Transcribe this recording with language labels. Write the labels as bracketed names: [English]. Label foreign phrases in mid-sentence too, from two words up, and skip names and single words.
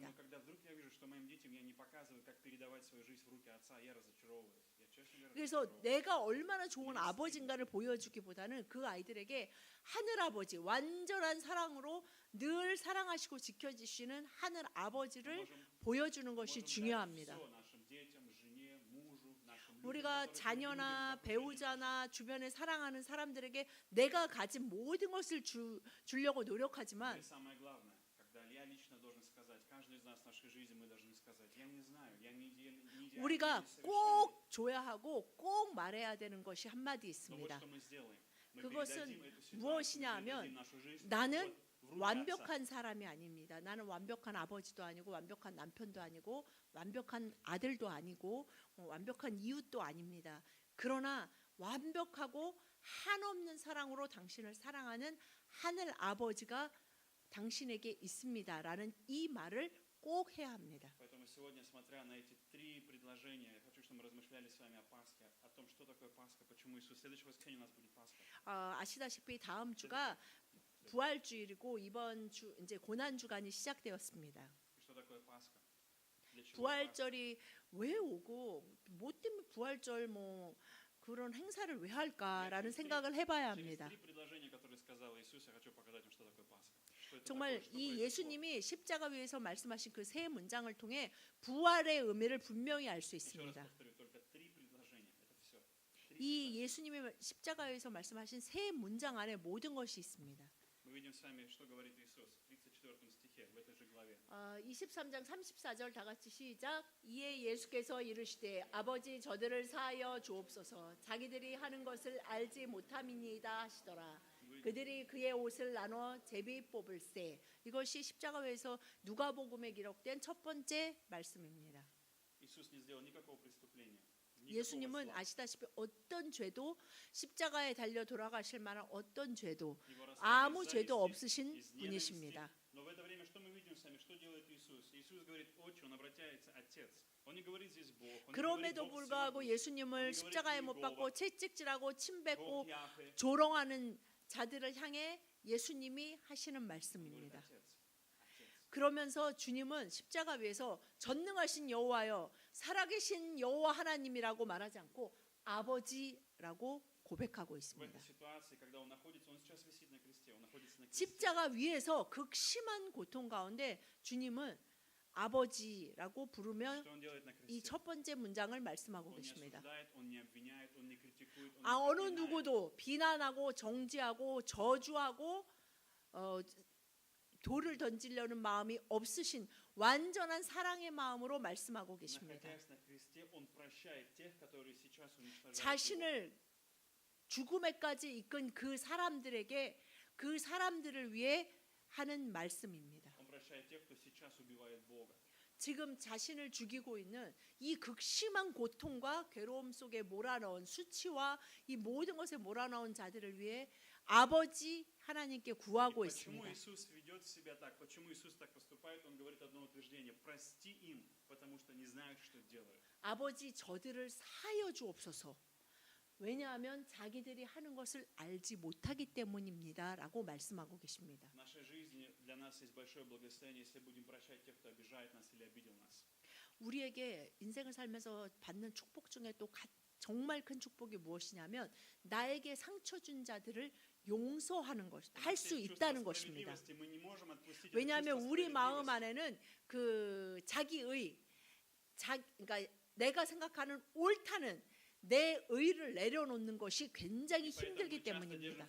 [Russian] Поэтому, когда вдруг я вижу, что моим детям я не показываю, как передавать свою жизнь в руки Отца, я разочаровываюсь. Я, честно говоря, [Korean] 그래서 [Russian] разочаровываюсь. [Korean] 내가 얼마나 좋은 아버지인가를 보여주기보다는 그 아이들에게 하늘 아버지 완전한 사랑으로 늘 사랑하시고 지켜주시는 하늘 [Russian] Мы [Korean] 아버지를 [Russian] можем [Korean] 보여주는 것이 [Russian] можем дать [Korean] 중요합니다. [Russian] всё нашим детям, жене, мужу, нашим людям, [Korean] 우리가 [Russian] которых мы [Korean] 자녀나 [Russian] любим, [Korean] 배우자나 주변에 사랑하는 사람들에게 내가 가진 모든 것을 주려고 [Russian] Это [Korean] 노력하지만 [Russian] самое главное, когда я лично должен сказать, каждый из нас в нашей жизни мы должны сказать, я не знаю, я не идеальный, [Korean] 우리가 [Russian] не совершенный. [Korean] 꼭 줘야 하고 꼭 말해야 되는 것이 한마디 [Russian] Но вот [Korean] 있습니다. [Russian] что мы сделаем. Мы [Korean] 그것은 [Russian] передадим эту ситуацию, [Korean] 무엇이냐 [Russian] мы [Korean] 하면 [Russian] передадим нашу жизнь [Korean] 나는 [Russian] вот в руки Отца. [Korean] 완벽한 사람이 아닙니다. 나는 완벽한 아버지도 아니고 완벽한 남편도 아니고 완벽한 아들도 아니고 완벽한 이웃도 아닙니다. 그러나 완벽하고 한없는 사랑으로 당신을 사랑하는 하늘 아버지가 당신에게 있습니다라는 이 말을 꼭 해야 합니다. [Russian] Поэтому сегодня, смотря на эти три предложения, я хочу, чтобы мы размышляли с вами о Пасхе, о том, что такое Пасха, почему Иисус. Следующее воскресенье у нас будет Пасха. [Korean] 아시다시피 다음 주가 부활주일이고 이번 주 이제 고난 주간이 시작되었습니다. [Russian] И что такое Пасха? Для чего Пасха? [Korean] 부활절이 왜 오고 뭐 때문에 부활절 뭐 그런 행사를 왜 할까라는 생각을 해봐야 [Russian] Через [Korean] 합니다. [Russian] три предложения, которые сказал Иисус, я хочу показать вам, что такое Пасха. Что это [Korean] 정말 [Russian] такое, что [Korean] 이 [Russian] произошло. [Korean] 예수님이 십자가 위에서 말씀하신 그 세 문장을 통해 부활의 의미를 분명히 알 수 [Russian] Еще раз [Korean] 있습니다. [Russian] повторю, только три предложения. Это все. [Korean] 이 예수님이 십자가에서 말씀하신 세 문장 안에 모든 것이 있습니다. [Russian] Мы видим с вами, что говорит Иисус в 34 стихе, в этой же главе. [Korean] 23장 34절 다 같이 시작. 이에 예수께서 이르시되 아버지 저들을 사하여 주옵소서 자기들이 하는 것을 알지 못함이니이다 하시더라. 그들이 그의 옷을 나눠 제비 뽑을세. 이것이 십자가 위에서 누가복음에 기록된 첫 번째 말씀입니다. [Russian] Иисус не сделал никакого преступления. никакого [Korean] 예수님은 [Russian] зла. [Korean] 아시다시피 어떤 죄도 십자가에 달려 돌아가실 만한 어떤 죄도 [Russian] Его расстали [Korean] 아무 [Russian] из [Korean] 죄도 [Russian] зависти, [Korean] 없으신 [Russian] из ненависти. [Korean] 분이십니다. [Russian] Но в это время что мы видим с вами? Что делает Иисус? Иисус говорит «Отче», он обращается «Отец». Он не говорит здесь «Бог», он не говорит [Korean] 그럼에도 [Russian] «Бог [Korean] 불구하고 [Russian] всемогущий». [Korean] 예수님을 십자가에 못 박고 채찍질하고 침 뱉고 [Russian] «Бог Яхве», [Korean] 조롱하는 자들을 향해 예수님이 하시는 [Russian] он говорит [Korean] 말씀입니다. [Russian] «Отец». Отец. [Korean] 그러면서 주님은 십자가 위에서 전능하신 여호와여 살아계신 여호와 하나님이라고 말하지 않고 아버지라고 고백하고 [Russian] В [Korean] 있습니다. [Russian] этой ситуации, когда он находится, он сейчас висит на кресте, он находится на кресте. [Korean] 십자가 위에서 극심한 고통 가운데 주님은 아버지라고 부르면 [Russian] Что он делает на [Korean] 이 [Russian] кресте? [Korean] 첫 번째 문장을 말씀하고 [Russian] Он не [Korean] 계십니다. [Russian] осуждает, он не обвиняет, он не критикует, он 아, не [Korean] 어느 [Russian] проклинает. [Korean] 누구도 비난하고 정죄하고 저주하고 돌을 던지려는 마음이 없으신 완전한 사랑의 마음으로 말씀하고 계십니다. [Russian] Находясь на кресте, он прощает тех, которые сейчас уничтожают его. [Korean] 자신을 죽음에까지 이끈 그 사람들에게 그 사람들을 위해 하는 말씀입니다. [Russian] Он прощает тех, кто сейчас убивает Бога. [Korean] 지금 자신을 죽이고 있는 이 극심한 고통과 괴로움 속에 몰아넣은 수치와 이 모든 것에 몰아넣은 자들을 위해 아버지 하나님께 구하고 [Russian] Почему [Korean] 있습니다. [Russian] Иисус ведет себя так? Почему Иисус так поступает? Он говорит одно утверждение: прости им, потому что не знают, что делают. [Korean] 아버지 저들을 사하여 주옵소서. 왜냐하면 자기들이 하는 것을 알지 못하기 때문입니다라고 말씀하고 계십니다. [Russian] В нашей жизни для нас есть большое благословение, если будем прощать тех, кто обижает нас или обидел нас. [Korean] 우리에게 인생을 살면서 받는 축복 중에 또 정말 큰 축복이 무엇이냐면 나에게 상처 준 자들을 용서하는 것, 할 수 있다는 것입니다. 왜냐하면 우리 마음 안에는 그 그러니까 내가 생각하는 옳다는 내 의를 내려놓는 것이 굉장히 힘들기 때문입니다.